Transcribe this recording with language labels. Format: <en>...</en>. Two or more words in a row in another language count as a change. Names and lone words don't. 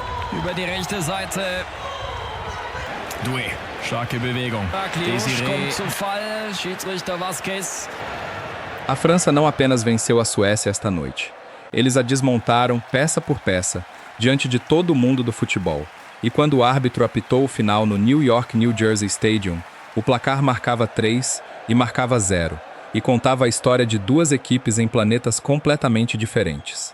<de>Über die rechte Seite. Doué, starke Bewegung. Kliusch kommt zu Fall. Schiedsrichter Vasquez.</de> <pt>A França não apenas venceu a Suécia esta noite. Eles a desmontaram peça por peça, diante de todo o mundo do futebol. E quando o árbitro apitou o final no New York New Jersey Stadium, o placar marcava 3 e marcava 0, e contava a história de duas equipes em planetas completamente diferentes.</pt>